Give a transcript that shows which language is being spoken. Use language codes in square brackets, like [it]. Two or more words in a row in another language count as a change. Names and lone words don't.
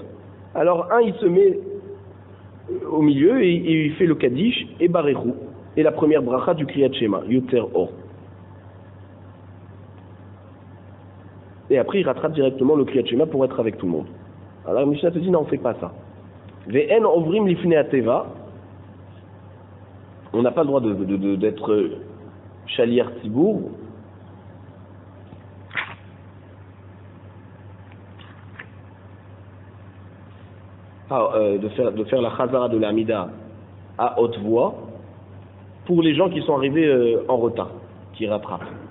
[fr] Alors, un, il se met au milieu, et il fait le Kaddish, et Baréchou, et la première bracha du [he] קריאת שמע, יוצר אור. [fr] Et après, il rattrape directement le [he] קריאת שמע [fr] pour être avec tout le monde. Alors, Mishnah te dit, non, on ne fait pas ça. [he] ואין עוברים לפני התיבה. [fr] On n'a pas le droit d'être [he] שליח ציבור. [fr] De faire la chazara de l'Amida à haute voix pour les gens qui sont arrivés en retard, qui rattrapent.